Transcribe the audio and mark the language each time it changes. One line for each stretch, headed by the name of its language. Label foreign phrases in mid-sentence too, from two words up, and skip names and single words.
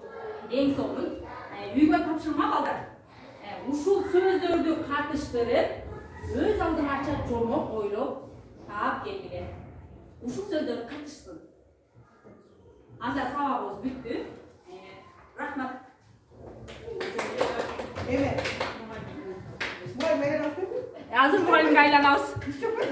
Kyrgyz: Эң сонун үйгө тапшырма балдар. Ушул сөздөрдү катыштырып өз алдыңача жомок ойлоп таап келгиле. Ушул сөздөр катышсын. Анда сабагыбыз бүттү. Рахмат.
Turkish: Evet. Muayene nasıl?
Kyrgyz: Азыр мугалимге айланабыз.